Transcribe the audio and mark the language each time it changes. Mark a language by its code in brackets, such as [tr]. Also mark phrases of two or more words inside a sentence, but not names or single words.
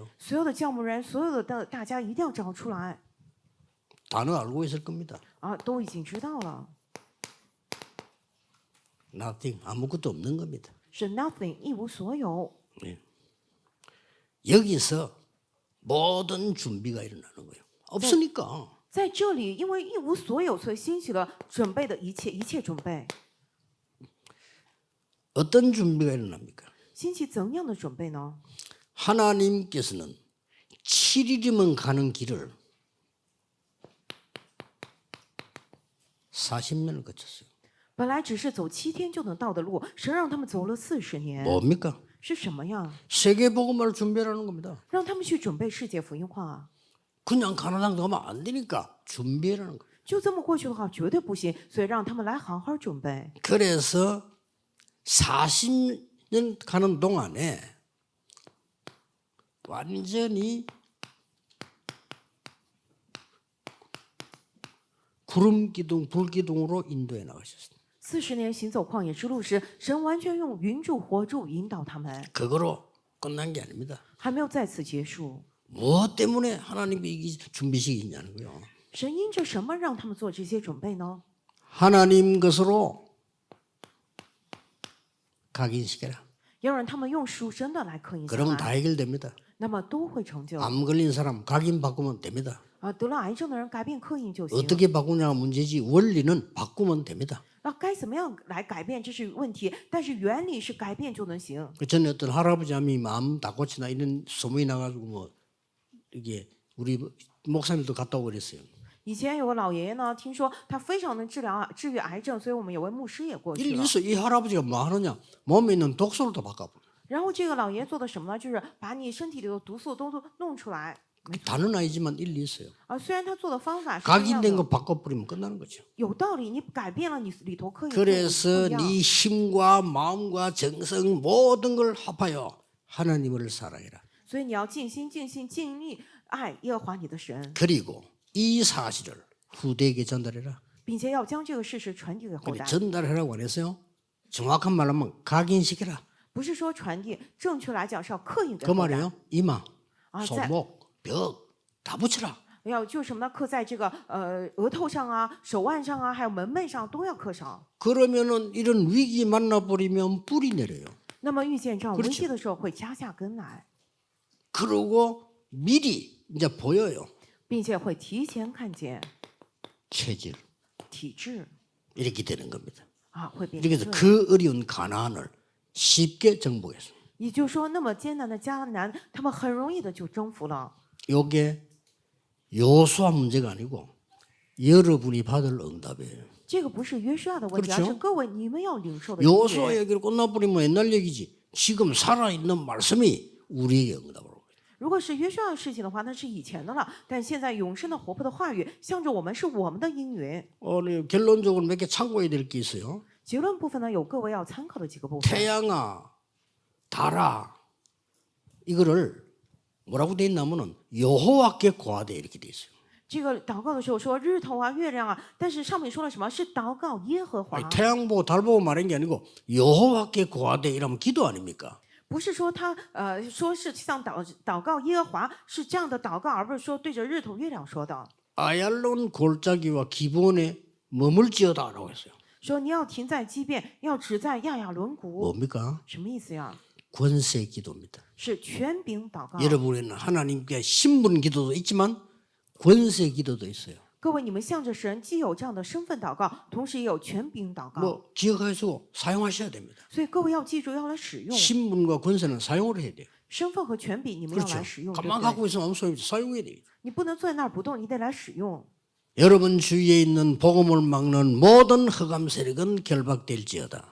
[zh] 所有的教牧人，所有的大家一定要找出来 [ko] 단어 알고 있을 겁니다. [zh] 啊，都已经知道了， [ko] Nothing 아무것도 없는 겁니다. [zh] 是 nothing 一无所有。 [ko] 여기서 모든 준비가 일어나는 거예요. 없으니까. [zh] 在这里，因为一无所有，所以兴起了准备的一切准备。 [ko] 어떤 준비가 일어납니까? [zh] 兴起怎样的准备呢？ [ko] 하나님께서는 7일이면 가는 길을 40년을 거쳤어요. [zh] 本来只是走7天就能到的路，神让他们走了40年， [ko] 뭡니까? [zh] 是什么呀？ [ko] 세계 복음을 준비하라는 겁니다. [zh] 让他们去准备世界福音化。 [ko] 그냥 가는 당 가면 안 되니까 준비하라는 거예요. [zh] 就这么过去的话，绝对不行，所以让他们来好好准备。 [ko] 그래서 40년 가는 동안에 완전히 구름 기둥, 불 기둥으로 인도해 나가셨습니다. [zh] 40 年行走旷野之路时，神完全用云柱、火柱引导他们， [ko] 그거로 끝난 게 아닙니다. [zh] 还没有在此结束。 [ko] 무엇 때문에 하나님이 이 준비식이 있냐는 거예요. [zh] 神因着什么让他们做这些准备呢？ [ko] 하나님 것으로 각인시켜라. [zh] 要让他们用属神的来刻印下 [ko] 그러면 [zh] 来， [ko] 다 해결됩니다. [zh] 那么都会成就。 [ko] 암 걸린 사람 각인 바꾸면 됩니다. [zh] 得了癌症的人改变刻印就行。 [ko] 어떻게 바꾸냐가 문제지 원리는 바꾸면 됩니다. [zh] 该怎么样来改变这是问题，但是原理是改变就能行。 [ko] 그 전에 어떤 할아버지 암이 마음 다 고치나 이런 소문이 나가지고 뭐 이게 우리 목사님도 갔다 오고 그랬어요. [zh] 以前有个老爷爷呢，听说他非常能治愈癌症，所以我们有位牧师也过去了。 [ko] 이래서 이 할아버지가 뭐 하느냐 몸에 있는 독소를 다 바꿔버려. [zh] 然后这个老爷爷做的什么呢？就是把你身体里的毒素都弄出来。 [ko] 다는 아니지만 일리 있어요. [zh] 虽然他做的方法是一样 [ko] 각인된 [zh] 的， [ko] 거 바꿔버리면 끝나는 거죠. [zh] 有道理，你改变了你里头刻印。 [ko] 그래서 네 힘과 마음과 정성 모든 걸 합하여 하나님을 사랑해라. [zh] 所以你要尽心、尽性、尽力爱耶和华你的神， [ko] 그리고 이 사실을 후대에게 전달해라. [zh] 并且要将这个事实传递给后 [ko] 근데 [zh] 代。 [ko] 전달하라고 안 했어요. 정확한 말로 하면 각인시켜라. [zh] 不是说传递，正确来讲是要刻印给 [ko] 그 [zh] 后代。 [ko] 말이에요. 이마, [zh] 在 [ko] 손목, 벽 다 붙여라. [zh] 要就什么呢？刻在这个额头上啊、手腕上啊，还有门楣上都要刻上。 [ko] 그러면은 이런 위기 만나버리면 뿌리 내려요. [zh] 那么遇见这样 [ko] 그렇죠 [zh] 危机的时候，会加下根来， [ko] 그러고 미리 이제 보여요. [zh] 并且会提前看见 [ko] 체질 [zh] 体质 [ko] 이렇게 되는 겁니다. [zh] 啊，会变 [ko] 이렇게 [zh] 成 [ko] 해서 [zh] 这样。 [ko] 그 어려운 가나안을 쉽게 정복했어요. [zh] 也就是说，那么艰难的迦南，他们很容易的就征服了。 [ko] 이게 요수와 문제가 아니고 여러분이 받을 응답이에요. [zh] 这个不是约书亚的问题， [ko] 그렇죠 [zh] 而是各位你们要领受的应 [ko] 요수와 [zh] 许。 [ko] 얘기를 끝나버리면 옛날 얘기지. 지금 살아있는 말씀이 우리에게 응답을 하고 [zh] 如果是约书亚的事情的话，那是以前的了。但现在永生的活泼的话语，向着我们是我们的应允。 [ko] 결론적으로 몇 개 참고해야 될 게 있어요. [zh] 结论部分呢，有各位要参考的几个部分。 [ko] 태양아, 달아 이거를 뭐라고 돼 있냐면은 여호와께 구하되 이렇게 돼 있어요. [zh] 这个祷告的时候说日头啊、月亮啊，但是上面说了什么？是祷告耶和华， [ko] 아니, 태양 보고 달 보고 말한 게 아니고 여호와께 구하되 이러면 기도 아닙니까? [zh] 不是说他说是像祷告耶和华是这样的祷告，而不是说对着日头、月亮说的。 [ko] 아얄론 골짜기와 기본에 머물지어다라고 했어요. [zh] 说你要停在畸变，要止在亚亚轮毂， [ko] 뭡니까? [zh] 什么意思呀？ [ko] 권세 기도입니다. [zh] 是权柄祷告。 [ko] 여러분에는 하나님께 신분 기도도 있지만 권세 기도도 있어요. [zh] 各位，你们向着神，既有这样的身份祷告，同时也有权柄祷告。 [ko] 뭐 기억하시고 사용하셔야 됩니다. [zh] 所以各位要记住，要来使用 [ko] 신분과 권세는 사용을 해야 돼요. [zh] 身份和权柄，你们要 [ko] 그렇죠. [zh] 来使用，对不 [ko] 가만 [zh] 对？ [ko] 갖고 있으면 아무 소용없이 사용해야 돼요. [zh] 你不能坐在那儿不动，你得来使用。 [ko] 여러분 주위에 있는 복음을 막는 모든 흑암 세력은 결박될지어다.